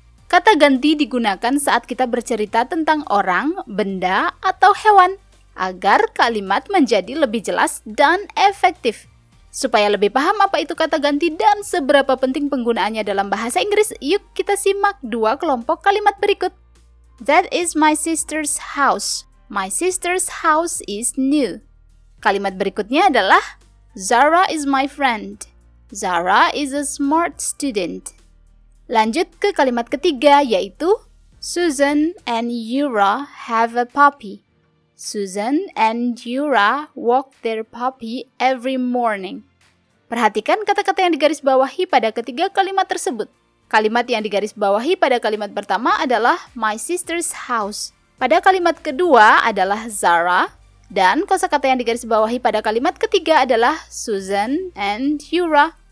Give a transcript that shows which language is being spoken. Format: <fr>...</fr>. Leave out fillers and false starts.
<id>Kata ganti digunakan saat kita bercerita tentang orang, benda, atau hewan, agar kalimat menjadi lebih jelas dan efektif. Supaya lebih paham apa itu kata ganti dan seberapa penting penggunaannya dalam bahasa Inggris, yuk kita simak dua kelompok kalimat berikut.</id> <en>That is my sister's house. My sister's house is new.</en> <id>Kalimat berikutnya adalah</id> <en>Zara is my friend. Zara is a smart student.</en> <id>Lanjut ke kalimat ketiga, yaitu</id> <en>Susan and Yura have a puppy. Susan and Yura walk their puppy every morning.</en> <id>Perhatikan kata-kata yang digarisbawahi pada ketiga kalimat tersebut. Kalimat yang digarisbawahi pada kalimat pertama adalah</id> <en>my sister's house.</en> <id>Pada kalimat kedua adalah Zara. Dan kosakata yang digarisbawahi pada kalimat ketiga adalah Susan and Yura.</id>